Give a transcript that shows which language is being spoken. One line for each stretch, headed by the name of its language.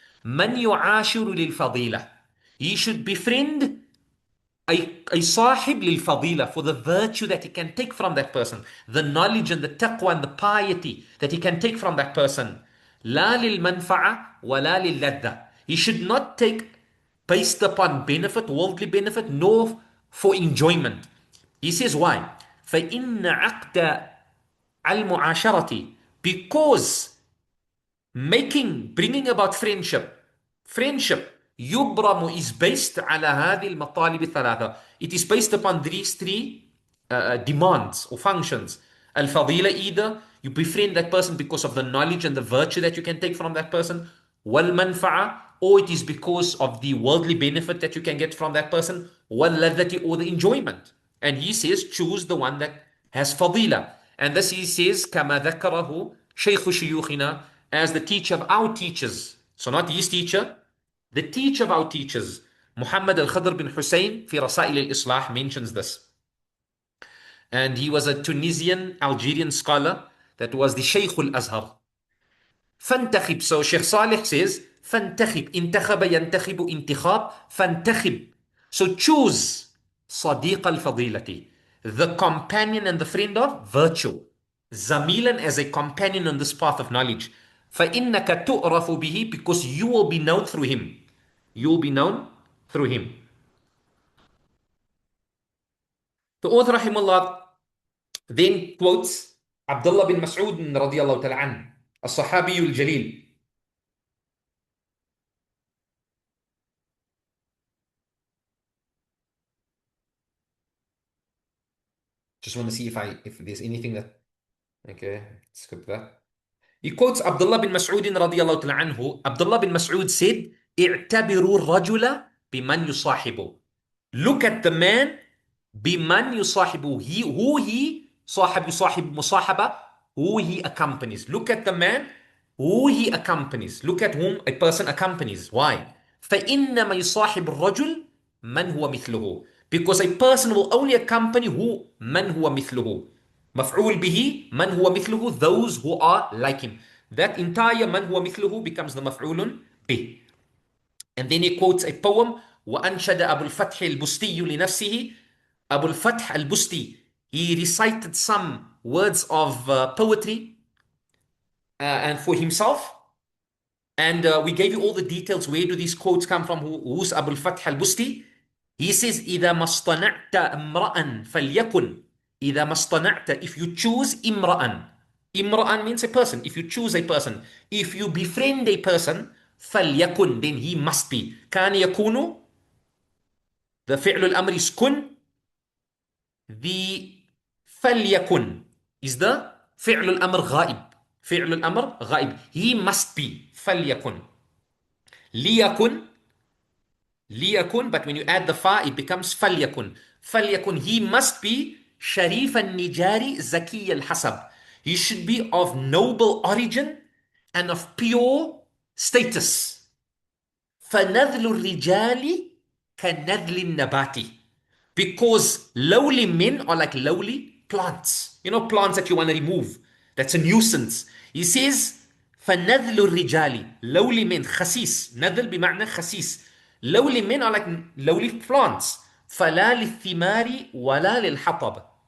Arabic: من يعاشر للفضيلة,
English: he should befriend a sahib للفضيلة, for the virtue that he can take from that person, the knowledge and the taqwa and the piety that he can take from that person.
Arabic: لا للمنفعة ولا للذة,
English: he should not take based upon benefit, worldly benefit, nor for enjoyment. He says why?
Arabic: فإن عقد المعاشرة,
English: because bringing about friendship
Arabic: يبرم
English: is based
Arabic: على هذه المطالب الثلاثة.
English: It is based upon these three demands or functions. الفضيلة, either you befriend that person because of the knowledge and the virtue that you can take from that person. والمنفعة, or it is because of the worldly benefit that you can get from that person. واللذة, or the enjoyment. And he says choose the one that has fadila. And this he says
Arabic: كما ذكره شيخ شيوخنا,
English: as the teacher of our teachers. So not his teacher, the teacher of our teachers, Muhammad al-Khidr bin Hussein
Arabic: في رسائل الإصلاح,
English: mentions this. And he was a Tunisian Algerian scholar that was the Shaykh al-Azhar.
Arabic: فانتخب,
English: so Shaykh Sālih says
Arabic: فانتخب, انتخب ينتخب انتخاب, فانتخب,
English: so choose
Arabic: صديق الفضيلة,
English: the companion and the friend of virtue. Zamilan as a companion on this path of knowledge.
Arabic: فَإِنَّكَ تُعْرَفُ بِهِ
English: because you will be known through him. You will be known through him. The author rahimahullah then quotes Abdullah bin Mas'ud radiallahu ta'ala an,
Arabic: الصحابي الجليل.
English: Just want to see if there's anything that okay, skip that. He quotes Abdullah bin Mas'ud radiallahu ta'ala anhu. Abdullah bin Mas'ud said,
Arabic: اعتبروا الرجل بمن يصاحبه.
English: Look at the man
Arabic: بمن يصاحبه.
English: Who he
Arabic: صاحب يصاحب مصاحبة,
English: who he accompanies. Look at the man who he accompanies. Look at whom a person accompanies. Why?
Arabic: فإنما يصاحب الرجل من هو مثله.
English: Because a person will only accompany who
Arabic: من هو مثله. مفعول به من هو مثله,
English: those who are like him.
Arabic: That entire من هو مثله becomes the مفعول به.
English: And then he quotes a poem,
Arabic: وأنشد أبو الفتح البستي لنفسه.
English: Abu al-Fath al-Busti, he recited some words of poetry and for himself. And we gave you all the details. Where do these quotes come from? Who's Abu al-Fath al-Busti? He says,
Arabic: إذا ما اصطنعت امرأ فليكن. إذا ما اصطنعت,
English: if you choose imra'an. Imra'an means a person. If you choose a person. If you befriend a person,
Arabic: فليكن,
English: then he must be.
Arabic: كان يكون, the فعل الأمر is كن.
English: The
Arabic: فليكن
English: is the
Arabic: فعل الأمر غائب. فعل الأمر غائب.
English: He must be.
Arabic: فليكن. ليكن. ليكن,
English: but when you add the fa, it becomes
Arabic: فليكن. فليكن,
English: he must be
Arabic: شريف النجار زكي الحسب.
English: He should be of noble origin and of pure status.
Arabic: فنذل الرجال كنذل النبات.
English: Because lowly men are like lowly plants. You know, plants that you want to remove. That's a nuisance. He says,
Arabic: فَنَذْلُ الرِّجَالِ,
English: lowly men, خسيس.
Arabic: نذل بمعنى خسيس.
English: Lowly men are like lowly plants.
Arabic: فَلَا لِلثِّمَارِ وَلَا لِلْحَطَبِ.